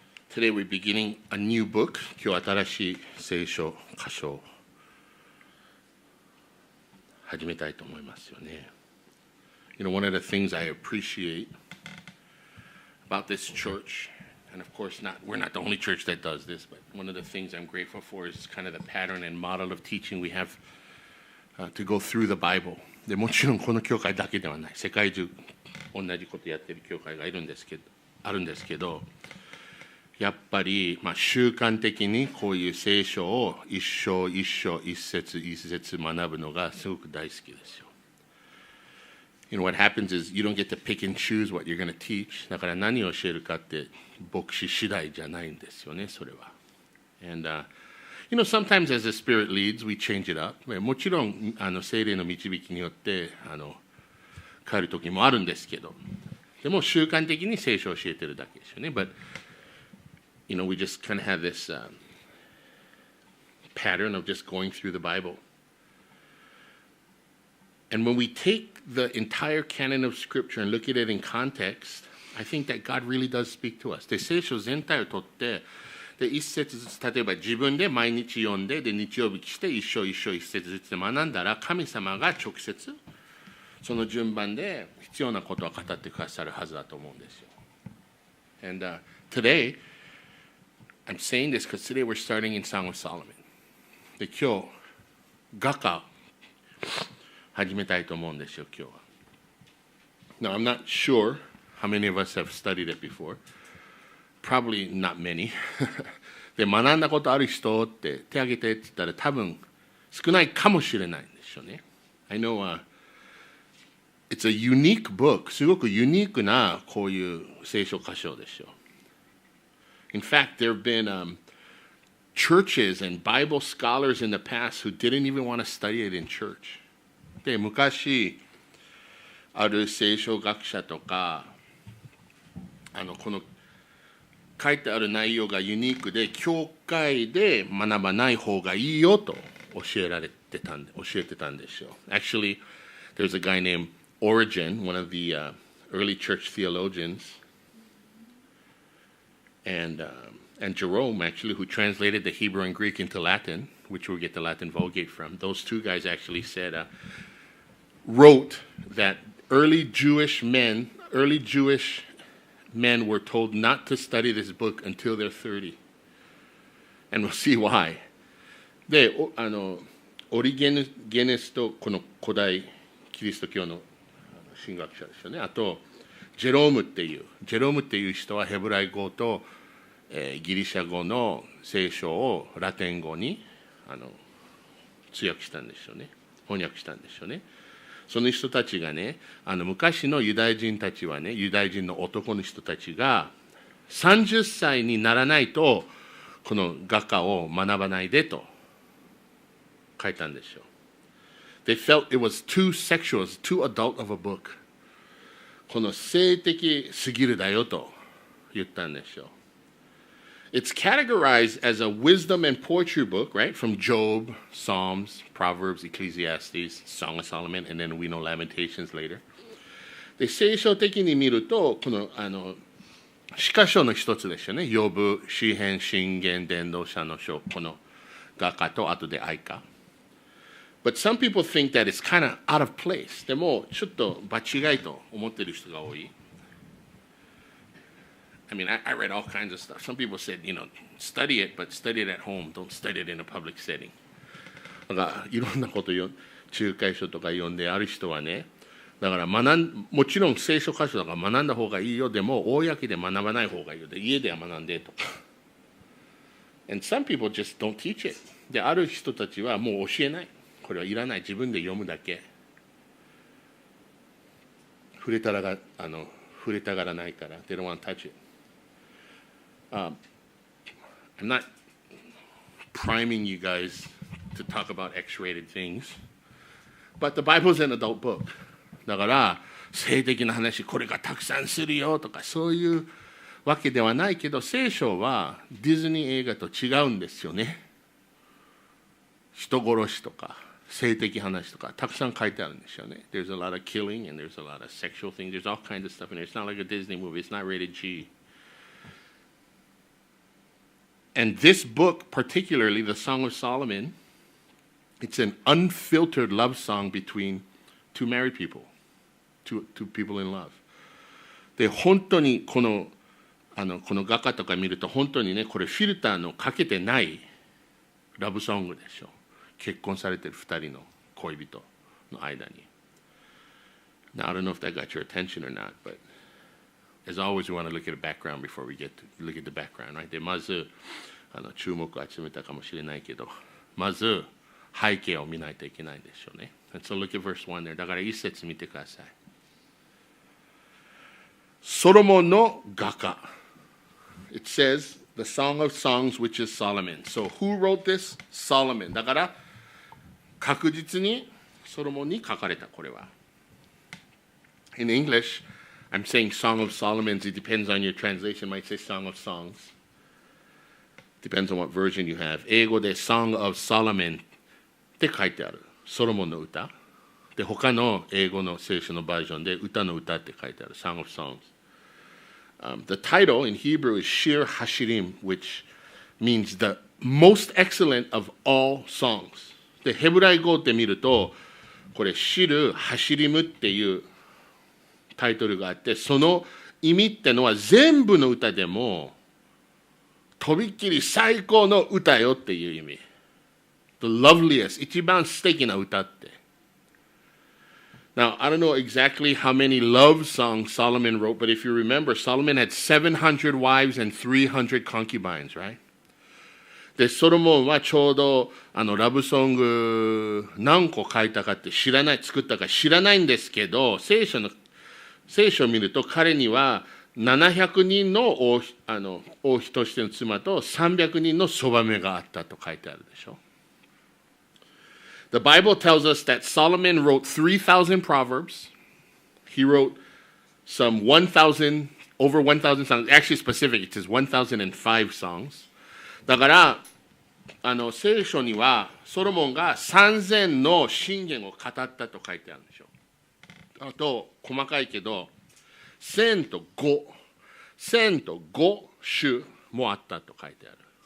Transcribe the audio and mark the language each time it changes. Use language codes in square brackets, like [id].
[en] Today we're beginning a new book. [ja] 今日新しい聖書箇所を始めたいと思いますよね。 [en] You know, one of the things I appreciate about this church, and of course we're not the only church that does this, but one of the things I'm grateful for is kind of the pattern and model of teaching we have to go through the Bible. [ja] でもちろんこの教会だけではない。世界中同じことやってる教会があるんですけど、やっぱり、習慣的にこういう聖書を一章一章一節一節学ぶのがすごく大好きですよ。 [en] You know, what happens is you don't get to pick and choose what you're going to teach. [ja] だから何を教えるかって牧師次第じゃないんですよね、それは。 [en] And, you know, sometimes as the Spirit leads, we change it up. [ja] もちろん聖霊の導きによって変える時もあるんですけど、でも習慣的に聖書を教えてるだけですよね。 [en] But, you know, we just kind of have this pattern of just going through the Bible. And when we take the entire canon of Scripture and look at it in context, I think that God really does speak to us. [ja] で、聖書全体をとって、で、一節ずつ、例えば自分で毎日読んで、で、日曜日来て、一章一章一節ずつで学んだら、神様が直接、その順番で必要なことを語ってくださるはずだと思うんですよ。 [en] And today, I'm saying this because today we're starting in Song of Solomon. [ja] で、今日、画家始めたいと思うんですよ、今日は。 [en] Now, I'm not sure how many of us have studied it before. Probably not many. [ja] で、学んだことある人って手挙げてって言ったら多分少ないかもしれないんですよね。 [en] I know, it's a unique book. [ja] すごくユニークなこういう聖書箇所ですよ。 [en] In fact, there have been churches and Bible scholars in the past who didn't even want to study it in church. [ja] で、昔、ある聖書学者とか、この書いてある内容がユニークで、教会で学ばない方がいいよと教えてたんですよ。 [en] Actually, there's a guy named Origen, one of the early church theologians, and Jerome, actually, who translated the Hebrew and Greek into Latin, which we get the Latin Vulgate from. Those two guys actually wrote that early Jewish men were told not to study this book until they're 30. And we'll see why. [ja] で、オリゲネスとこの古代キリスト教の神学者ですよね。あと、ジェロームっていう人はヘブライ語とギリシャ語の聖書をラテン語に通訳したんですよね。翻訳したんですよね。その人たちがね、昔のユダヤ人たちはね、ユダヤ人の男の人たちが30歳にならないとこの画家を学ばないでと書いたんですよ。 [en] They felt it was too sexual, too adult of a book. [ja] この性的すぎるだよと言ったんですよ。 [en] It's categorized as a wisdom and poetry book, right? From Job, Psalms, Proverbs, Ecclesiastes, Song of Solomon, and then we know Lamentations later. [ja] で、聖書的に見ると、この詩歌書の一つですよね。ヨブ、詩編、箴言、伝道者の書、この画家と後で愛歌。 [en] But some people think that it's kind of out of place. [ja] でも、ちょっと場違いと思っている人が多い。 [en] I mean, I read all kinds of stuff. Some people said, you know, study it, but study it at home. Don't study it in a public setting. [ja] だからいろんなことを仲介書とか読んである人はね、だからもちろん聖書箇所だから学んだ方がいいよ。でも、公で学ばない方がいいよ。で、家では学んでとか。 [en] And some people just don't teach it. [ja] で、ある人たちはもう教えない。これはいらない。自分で読むだけ。触れたがらないから。 [en] They don't want to touch it.I'm not priming you guys to talk about X-rated things, but the Bible is an adult book. [ja] だから性的な話これがたくさんするよとかそういうわけではないけど、聖書はディズニー映画と違うんですよね。人殺しとか性的話とかたくさん書いてあるんですよね。 [en] There's a lot of killing and there's a lot of sexual things. There's all kinds of stuff in there. It's not like a Disney movie. It's not rated G. And this book, particularly the Song of Solomon, it's an unfiltered love song between two married people, two people in love. [ja] で、本当にこの画家とか見ると、本当にね、これフィルターのかけてないラブソングでしょ。結婚されてる2人の恋人の間に。 [en] Now, I don't know if that got your attention or not, but as always, we want to look at the background before we get to look at the background, right? [ja] で、まず、注目を集めたかもしれないけど、まず、背景を見ないといけないでしょうね。 [en] And so look at verse 1 there. [ja] だから一節見てください。ソロモンの画家。 [en] It says, the Song of Songs, which is Solomon. So who wrote this? Solomon. [ja] だから、確実にソロモンに書かれた、これは。 [en] In English, I'm saying Song of Solomon's. It depends on your translation. It might say Song of Songs. Depends on what version you have. [ja] 英語で Song of Solomon って書いてある。ソロモンの歌。で、他の英語の聖書のバージョンで歌の歌って書いてある。 [en] Song of Songs. The title in Hebrew is Shir Hashirim, which means the most excellent of all songs. [ja] で、ヘブライ語って見ると、これ、シル・ハシリムっていうタイトルがあって、その意味ってのは全部の歌でも、とびっきり最高の歌よっていう意味。 [en] The loveliest, [ja] 一番素敵な歌って。 [en] Now, I don't know exactly how many love songs Solomon wrote, but if you remember, Solomon had 700 wives and 300 concubines, right? [ja] で、ソロモンはちょうどラブソング何個書いたかって作ったか知らないんですけど、聖書を見ると彼には700人の王妃としての妻と300人のそばめがあったと書いてあるでしょ。 [en] The Bible tells us that Solomon wrote 3,000 proverbs. He wrote some over 1,000 songs. Actually specific, it says 1,005 songs. [ja] だから聖書にはソロモンが3000の箴言を語ったと書いてあるんでしょ。あと細かいけど1000と5種もあったと書いてある。